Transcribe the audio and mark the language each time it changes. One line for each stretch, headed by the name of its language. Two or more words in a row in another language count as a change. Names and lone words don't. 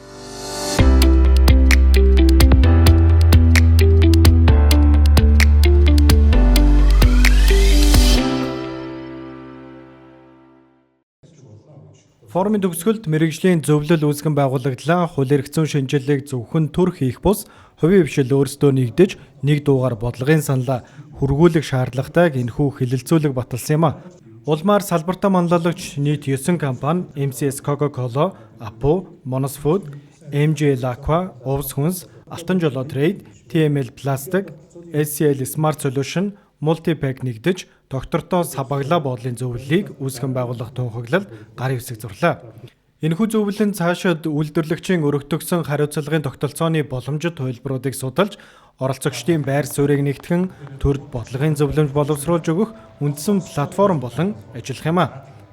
Mongolian: Форумын төгсгөлд мэрэгжлийн зөвлөл үүсгэн байгуулагдлаа. Хууль эрх зүйн шинжилгээг зөвхөн төр хийх бус хувийн хвшил өөрсдөө нэгдэж нэг дуугаар бодлогын саналаа хөргүүлэх шаардлагатайг энэхүү хэлэлцүүлэг баталсан юм а. Улмаар салбартаа манлайлагч нийт 9 компани MCS Coca-Cola, Apo, Monos Food, MJ Aqua, Ovs Huns, Алтан жолоо Trade, TML Plastic, SCL Smart Solution, Multipack нэгдэж доктортой сабаглаа боодлын зөвлөлийг үүсгэн байгуулах тунхаглалд гарын хэсэг зурлаа. Энэхүү зөвлөл нь цаашид үйлдвэрлэгчийн өргөтгсөн хариуцлагын тогтолцооны боломжит хувилбаруудыг судалж, оролцогчдын байр суурийг нэгтгэн төрд бодлогын зөвлөмж боловсруулж өгөх үндсэн платформ болон ажиллах юм а.